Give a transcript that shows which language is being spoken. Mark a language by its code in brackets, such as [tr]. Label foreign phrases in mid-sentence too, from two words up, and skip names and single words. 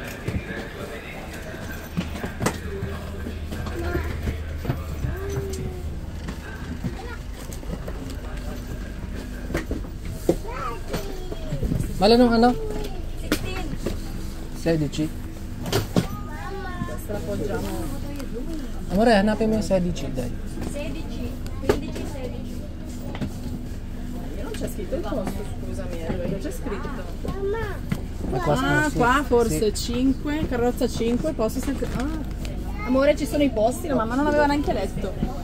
[tl] Mala nung ano? 16. Amore, hanapin mo yung 16, dai. 16. [it] Non c'è scritto il posto, scusami, non c'è scritto. Ma qua, sì, Qua forse sì. 5, carrozza 5, posto sempre. Amore, ci sono i posti, la mamma non aveva neanche letto.